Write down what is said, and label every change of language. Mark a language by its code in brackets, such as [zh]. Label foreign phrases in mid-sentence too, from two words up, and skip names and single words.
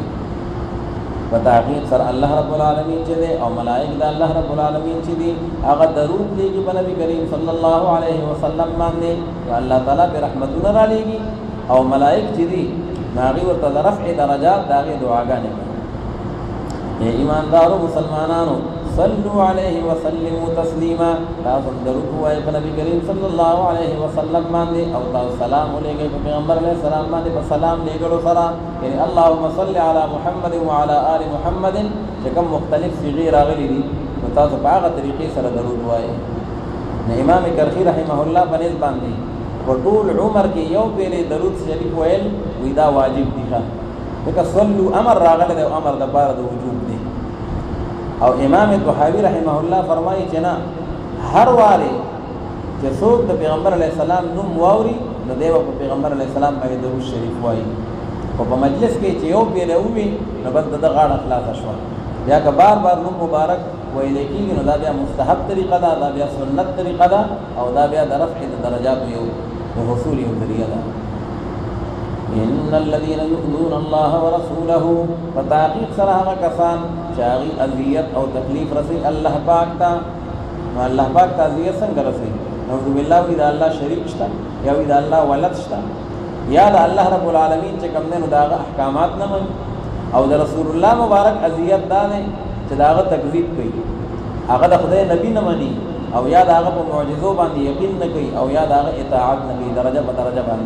[ps] په تحقیق سره الله رب العالمین چې دی او ملائک د الله رب العالمین چې دی هغه درود لېږي په نبی کریم [ar] صلی الله علیه وسلم [ps] باندې، الله تعالیٰ په رحمتونه را لېږي او ملائک چې دی هغوی ورته د رفع درجات د هغې دعاګانې کوي. ایماندارو مسلمانانو [ar] صلو علیه وسلموا تسلیما، [ps] تاسو درود ووایئ په نبی کریم [ar] صلی الله علیه وسلم [ps] باندې او تاسو سلام ولېږئ په پیغمبر [ar] علیه السلام [ps] باندې په سلام لېږلو سره، یعنی [ar] اللهم صل علی محمد وعلى آل محمد [ps] چې کوم مختلف صیغې راغلي دي نو تاسو په هغه طریقې سره درود ووایئ. نو امام کرخی [ar] رحمه الله [ps] په نسبت باندې په ټول عمر کې یو پیری درود شریف ویل وی دا واجب دي، ځکه صلو امر راغلی دی او امر د پاره د وجوب دی. او امام طحاوی [ar] رحمه الله [ps] فرمایي چې نه، هر واري چې څوک د پیغمبر [ar] علیه السلام [ps] نوم واوري نو دی به په پیغمبر [ar] علیه السلام [ps] باندې درود شریف وایي، خو په مجلس کې چې یو پیری ووي نو بس د غاړه خلاصه شوه. یا که بار بار نوم مبارک ویل کېږي نو دا بیا مستحب طریقه ده، دا بیا سنت طریقه ده او دا بیا د رفع د درجاتو یو د حصول یو ذریعه ده. [ar] ان الذين يؤذون الله ورسوله، [ps] فتحقیق سره هغه کسان چې هغوی اذیت او تکلیف رسوي الله پاک ته. نو الله پاک ته اذیت څنګه رسوي؟ [ar] نعوذ بالله [ps] وي د الله شریک شته یا وي د الله ولد شته یا د الله رب العالمین چې کوم دی نو د هغه احکامات نه مني، او د رسول الله مبارک اذیت دا دی چې د هغه تکذیب کوي، هغه د خدای نبی نه مني او یا د هغه په معجزو باندې یقین نه کوي او یا د هغه اطاعت نه کوي درجه په درجه باندې.